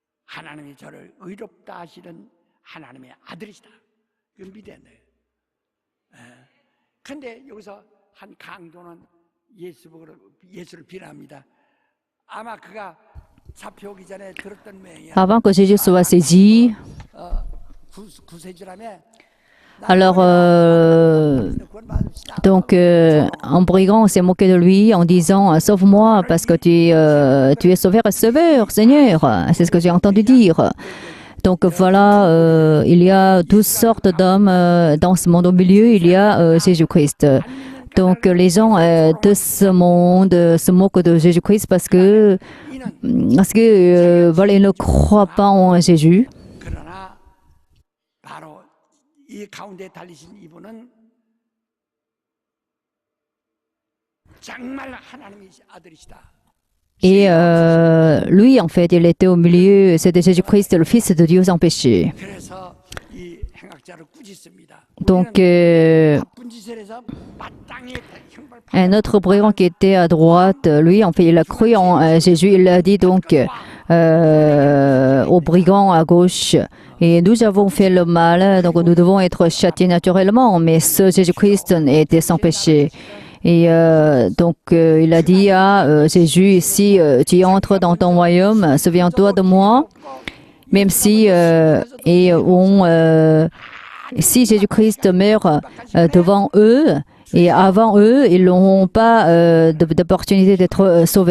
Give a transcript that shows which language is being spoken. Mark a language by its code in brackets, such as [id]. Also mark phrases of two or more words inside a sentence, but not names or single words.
[ko] 하나님의 저를 의롭다 하시는 하나님의 아들이시다. 그걸 믿어야 돼요. 근데 여기서 한 강도는 예수를 비난합니다. 아마 그가 잡혀오기 전에 들었던 맹이야. [fr] Avant que Jésus soit saisi, [ko] 구세주라며. [fr] alors donc un brigand s'est moqué de lui en disant sauve-moi parce que tu es sauveur et sauveur, Seigneur. C'est ce que j'ai entendu dire. Donc voilà, il y a toutes sortes d'hommes dans ce monde. Au milieu, il y a Jésus-Christ. Donc les gens de ce monde se moquent de Jésus-Christ parce que voilà, ils ne croient pas en Jésus. [ko] 그러나 바로 이 가운데 달리신 이분은 정말 하나님의 아들이시다. [fr] Et lui, en fait, il était au milieu, c'était Jésus-Christ, le Fils de Dieu sans péché. [ko] 그래서 이 행악자를 꾸짖습니다. [fr] Donc, [ko] 나쁜 짓을 해서 마땅히 형벌 [fr] un autre brigand qui était à droite, lui, en fait, il a cru en Jésus. Il a dit donc au brigand à gauche, et nous avons fait le mal, donc nous devons être châtiés naturellement, mais ce Jésus-Christ était sans péché. Et donc, il a dit à Jésus, si tu entres dans ton royaume, souviens-toi de moi, même si, si Jésus-Christ meurt devant eux, et avant eux, ils n'auront pas d'opportunité d'être sauvés.